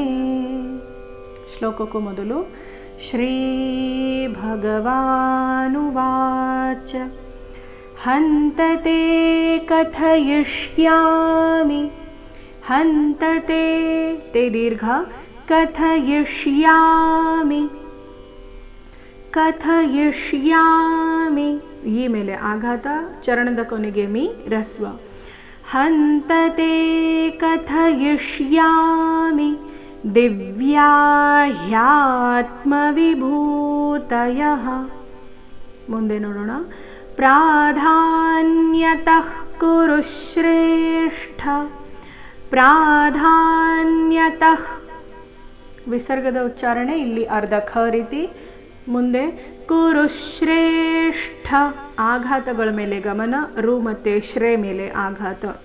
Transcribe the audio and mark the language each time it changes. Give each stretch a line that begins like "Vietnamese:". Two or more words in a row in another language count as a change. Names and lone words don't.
Kannada: ಶ್ಲೋಕಕ್ಕೂ ಮೊದಲು
Sanskrit: श्रीभगवानुवाच हन्त ते कथयिष्यामि हन्त ते दीर्घ कथयिष्यामि कथयिष्यामि
Kannada: ಈ ಮೇಲೆ ಆಘಾತ ಚರಣದ ಕೊನೆಗೆ ಮಿ ರಸ್ವ
Sanskrit: हन्त ते कथयिष्यामि दिव्या
Kannada: ह्यात्मविभूतयः ಮುಂದೆ ನೋಡೋಣ
Sanskrit: ಪ್ರಾಧಾನ್ಯತಃ ಕುರು ಶ್ರೇಷ್ಠ
Kannada: ಪ್ರಾಧಾನ್ಯತಃ ವಿಸರ್ಗದ ಉಚ್ಚಾರಣೆ ಇಲ್ಲಿ ಅರ್ಧ ಖ ರೀತಿ ಮುಂದೆ
Sanskrit: ಕುರು ಶ್ರೇಷ್ಠ
Kannada: ಆಘಾತಗಳ ಮೇಲೆ ಗಮನ ರು ಮತ್ತೆ ಶ್ರೇ ಮೇಲೆ ಆಘಾತ